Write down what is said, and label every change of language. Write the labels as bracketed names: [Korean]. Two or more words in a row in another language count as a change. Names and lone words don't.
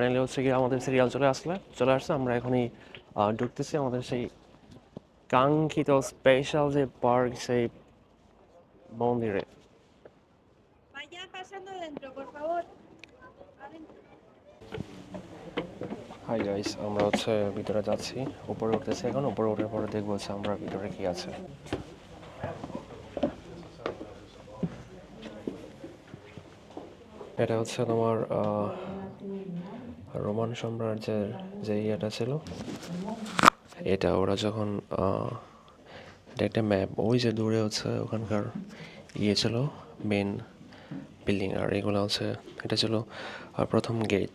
[Bangla] হচ্ছে কি আমাদের সিরিয়াল চলে আসছে, আমরা এখনই ঢুকতেছি আমাদের সেই কাঙ্ক্ষিত স্পেশাল যে পার্ক, সেই মন্দিরে। [Spanish] Vaya pasando dentro, por favor. [English] hi guys, [Bangla] আমরা হচ্ছে ভিতরে যাচ্ছি, উপরে উঠতেছি এখন। উপরে ওঠার পরে দেখবো হচ্ছে আমরা ভিতরে কি আছে। এটা হচ্ছে তোমার রোমান সাম্রাজ্যের যে ইয়েটা ছিল, এটা ওরা যখন এটা একটা ম্যাপ, ওই যে দূরে হচ্ছে ওখানকার ইয়ে ছিল মেন বিল্ডিং, আর এগুলো হচ্ছে এটা ছিল প্রথম গেট।